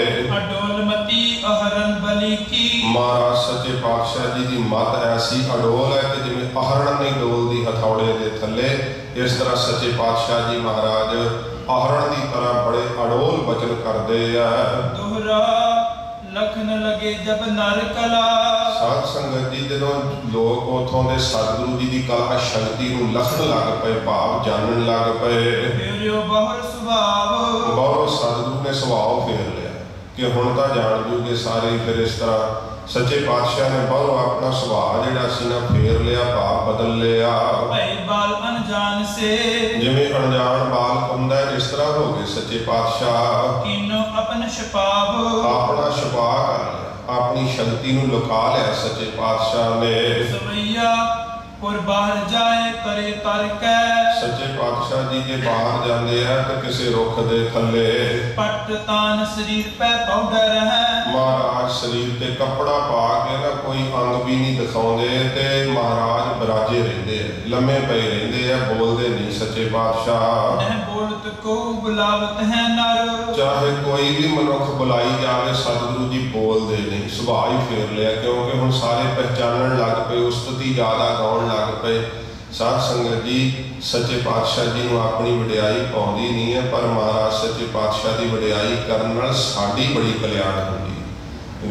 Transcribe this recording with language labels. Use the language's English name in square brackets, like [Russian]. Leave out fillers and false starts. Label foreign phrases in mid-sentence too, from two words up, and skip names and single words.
[Braj] ਅਡੋਲਮਤੀ ਅਹਰਨ ਬਲੀ ਕੀ। [Punjabi] ਮਹਾਰਾਜ ਸੱਚੇ ਪਾਤਸ਼ਾਹ ਜੀ ਦੀ ਮੱਤ ਐਸੀ ਅਡੋਲ ਹੈ ਕਿ ਜਿਵੇਂ ਅਹਰਨ ਨਹੀਂ ਡੋਲਦੀ ਹਥੌੜੇ ਦੇ ਥੱਲੇ, ਇਸ ਤਰ੍ਹਾਂ ਸੱਚੇ ਪਾਤਸ਼ਾਹ ਜੀ ਮਹਾਰਾਜ ਅਹਰਨ ਦੀ ਤਰ੍ਹਾਂ ਬੜੇ ਅਡੋਲ ਬਚਨ ਕਰਦੇ ਆ। [Braj] ਦੋਹਰਾ लखन लगे जब नर कला। [Punjabi] ਸਾਧ ਸੰਗਤ ਜੀ ਜਦੋਂ ਲੋਕ ਉਥੋਂ ਦੇ ਸਤਿਗੁਰੂ ਜੀ ਦੀ ਕਲਾ ਸ਼ਕਤੀ ਨੂੰ ਲਖਣ ਲੱਗ ਪਏ, ਭਾਵ ਜਾਣਨ ਲੱਗ ਪਏ, [Braj] फेरियो बहुर सुभाव। [Punjabi] ਬਹੁਤ ਸਤਿਗੁਰੂ ਨੇ ਸੁਭਾਅ ਫੇਰ ਲਿਆ ਕਿ ਹੁਣ ਤਾਂ ਜਾਣ ਜੂਗੇ ਸਾਰੇ। ਫਿਰ ਇਸ ਤਰ੍ਹਾਂ ਸੱਚੇ ਪਾਤਸ਼ਾਹ ਨੇ ਬਹੁਤ ਆਪਣਾ ਸੁਭਾਅ ਜਿਹੜਾ ਸੀ ਨਾ ਫੇਰ ਲਿਆ, ਭਾਵ ਬਦਲ ਲਿਆ। [Braj] भई बाल अनजान से [Punjabi] ਜਿਵੇਂ ਅਣਜਾਣ ਬਾਲਕ ਹੁੰਦਾ ਇਸ ਤਰ੍ਹਾਂ ਹੋ ਗਏ ਸੱਚੇ ਪਾਤਸ਼ਾਹ। [Braj] कीनो अपन छपाव। [Punjabi] ਆਪਣਾ ਛੁਪਾ ਕਰ ਲਿਆ, ਆਪਣੀ ਸ਼ਕਤੀ ਨੂੰ ਲੁਕਾ ਲਿਆ ਸੱਚੇ ਪਾਤਸ਼ਾਹ ਨੇ। [Braj] सवैया पुर बाहर जाए करे तर कै। [Punjabi] ਸੱਚੇ ਪਾਤਸ਼ਾਹ ਜੀ ਜੇ ਬਾਹਰ ਜਾਂਦੇ ਆ ਤੇ ਕਿਸੇ ਰੁੱਖ ਦੇ ਥੱਲੇ [Braj] पट तान शरीर पे पाउडर है। [Punjabi] ਮਹਾਰਾਜ ਸਰੀਰ ਤੇ ਕੱਪੜਾ ਪਾ ਕੇ ਨਾ ਕੋਈ ਅੰਗ ਵੀ ਨਹੀਂ ਦਿਖਾਉਂਦੇ ਤੇ ਮਹਾਰਾਜ ਬਰਾਜੇ ਰਹਿੰਦੇ ਆ, ਲੰਮੇ ਪਏ ਰਹਿੰਦੇ ਆ, ਬੋਲਦੇ ਨਹੀਂ ਸੱਚੇ ਪਾਤਸ਼ਾਹ। [Braj] न बोलत को बुलावत है नर। [Punjabi] ਚਾਹੇ ਕੋਈ ਵੀ ਮਨੁੱਖ ਬੁਲਾਈ ਜਾਵੇ ਸਤਿਗੁਰੂ ਜੀ ਬੋਲਦੇ ਨਹੀਂ, ਸੁਭਾਅ ਹੀ ਫੇਰ ਲਿਆ, ਕਿਉਂਕਿ ਹੁਣ ਸਾਰੇ ਪਹਿਚਾਨਣ ਲੱਗ ਪਏ, ਉਸਤਤੀ ਜ਼ਿਆਦਾ ਗਾਉਣ ਲੱਗ ਪਏ। ਸਾਧ ਸੰਗਤ ਜੀ ਸੱਚੇ ਪਾਤਸ਼ਾਹ ਜੀ ਨੂੰ ਆਪਣੀ ਵਡਿਆਈ ਪਾਉਂਦੀ ਨਹੀਂ ਹੈ, ਪਰ ਮਹਾਰਾਜ ਸੱਚੇ ਪਾਤਸ਼ਾਹ ਦੀ ਵਡਿਆਈ ਕਰਨ ਨਾਲ ਸਾਡੀ ਬੜੀ ਕਲਿਆਣ ਹੁੰਦੀ ਹੈ।